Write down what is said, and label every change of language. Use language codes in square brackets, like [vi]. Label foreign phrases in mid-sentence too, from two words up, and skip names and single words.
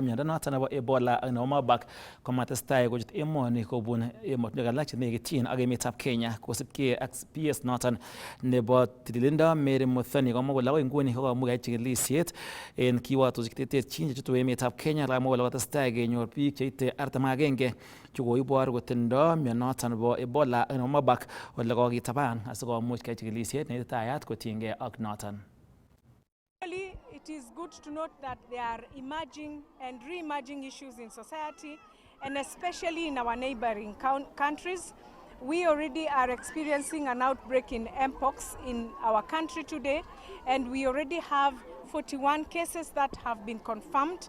[kln] miondo noton nebo Ebola ak nebo Marburg komatestai kochut emoni kobun emotinwek alak chenekityin ak emetab Kenya kosibkei ak PS noton nebo tililindo Mary Muthoni komwa kole akoi nguni kokomuch koyai chikilisiet en kiwatoshek cheterterchin chechutu emetab Kenya ak komwa kole kotestai kenyor biik cheite 41 chekoibor kotindo mionoton nebo Ebola ak nebo Marburg ole kokitaban asikomuch keyai chikilisiet neititayat kotiengei ak noton. [en] It is good to note that there are emerging and re-emerging issues in society, and especially in our neighboring countries. We already are experiencing an outbreak in Mpox in our country today, and we already have 41 cases that have been confirmed.